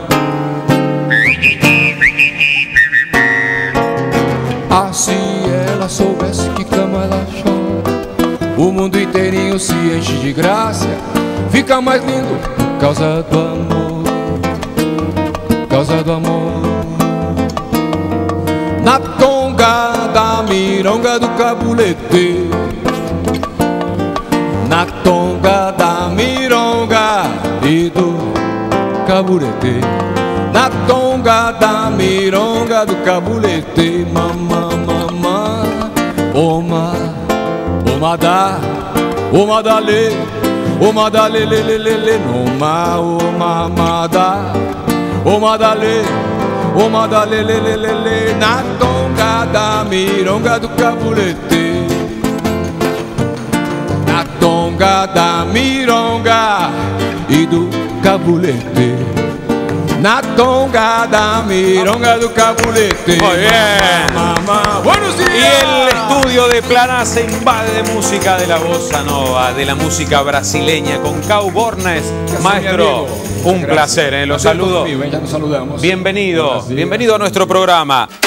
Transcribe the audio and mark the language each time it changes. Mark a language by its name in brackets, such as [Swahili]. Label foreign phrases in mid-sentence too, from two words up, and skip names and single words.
[Portuguese] Ah, se ela soubesse que cama ela chora, o mundo inteirinho se enche de graça. Fica mais lindo por causa do amor, por causa do amor. Na tonga da mironga do cabulete, na tonga da mironga e do cabulete, na tonga da mironga do cabulete. Mamã, mamã, oma, oma da, oma da lê, oma da lê, lê, lê, lê, lê, oma, oma, oma da, oma da lê, oma da lê, lê, lê, lê, lê, na tonga da mironga do cabulete, na tonga da mironga e do cabulete, na tonga da mironga do cabulete. [Spanish] Muy bien. Mamá. Buenos días. Y el estudio de Planá se invade de música de la bossa nova, de la música brasileña, con Cao Bornes. Maestro, un placer, los saludo. Ya nos saludamos. Bienvenido, bienvenido a nuestro programa.